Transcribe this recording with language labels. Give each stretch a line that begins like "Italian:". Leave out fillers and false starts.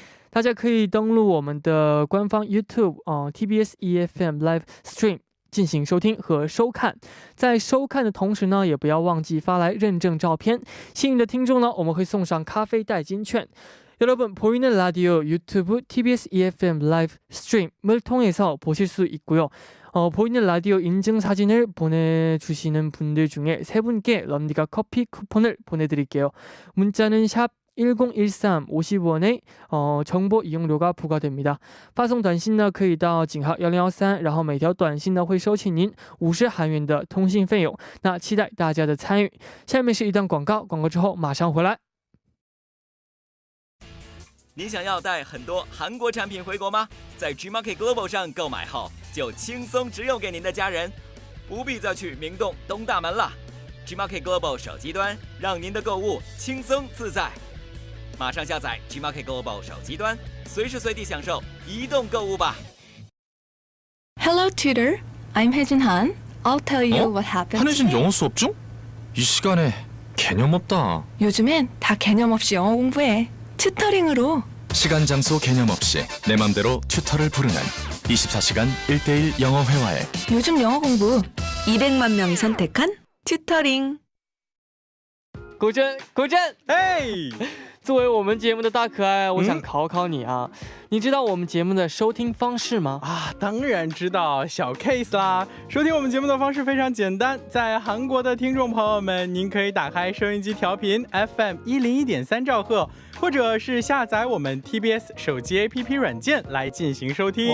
Chinese: 大家可以登录我们的官方 YouTube TBS EFM Live Stream，进行收听和收看。在收看的同时呢，也不要忘记发来认证照片。幸运的听众呢，我们会送上咖啡代金券。
Korean: 여러분 보이는 라디오 유튜브 TBS EFM 라이브 스트림을 통해서 보실 수 있고요. 보이는 라디오 인증 사진을 보내주시는 분들 중에 3분께 런디가 커피 쿠폰을 보내드릴게요. 문자는 샵 1013 50원의 정보 이용료가 부과됩니다.
Chinese: 发送短信呢可以到井号1013，然后每条短信呢会收取您50韩元的通信费用。那期待大家的参与。下面是一段广告，广告之后马上回来。你想要带很多韩国产品回国吗？在 Gmarket Global 上购买后，就轻松直邮给您的家人，不必再去明洞东大门了。 Gmarket Global 手机端让您的购物轻松自在。马上下载 Gmarket Global 手机端，随时随地享受移动购物吧。
English: Hello, tutor. I'm 혜진 Han. I'll tell you what happened.
Korean: 한혜진 영어 수업 중? 이 시간에 개념 없다. 요즘엔 다 개념 없이 영어 공부해. 튜터링으로. 시간 장소 개념 없이 내 맘대로 튜터를 부르는 24시간 1:1 영어 회화에 요즘 영어 공부 200만 명이 선택한 튜터링.
Chinese: 古筝，古筝，哎，作为我们节目的大可爱，我想考考你啊，你知道我们节目的收听方式吗？当然知道，小 case 啦。收听我们节目的方式非常简单，在韩国的听众朋友们，您可以打开收音机调频 FM 101.3兆赫，或者是下载我们 TBS 手机 APP 软件来进行收听。